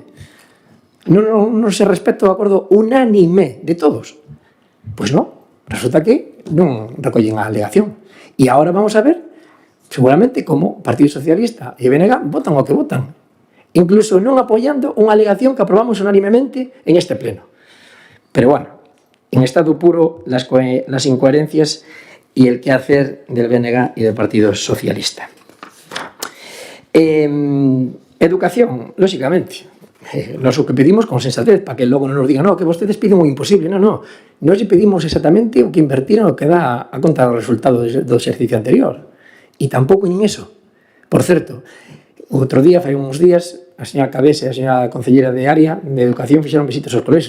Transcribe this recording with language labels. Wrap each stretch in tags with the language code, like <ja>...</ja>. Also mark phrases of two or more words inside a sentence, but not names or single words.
<gl>Non se respecta o acordo unánime de todos. Pois non, resulta que non recollen a alegación. E agora vamos a ver, seguramente, como Partido Socialista e BNG votan o que votan, incluso non apoiando unha alegación que aprobamos unánimemente en este pleno.</gl> <es>Pero bueno, en estado puro las incoherencias y el quehacer del BNG y del Partido Socialista. Educación, lógicamente.</es> <gl>Nos o que pedimos con sensatez, para que logo non nos digan que vostedes piden un imposible. Non. Nos pedimos exactamente o que invertiron o que dá a conta do resultado do exercicio anterior. E tampouco nin eso. Por certo, outro día, fai uns días, a señora Cabese e a señora concellera de área de Educación fixeron visitas aos colexios.</gl>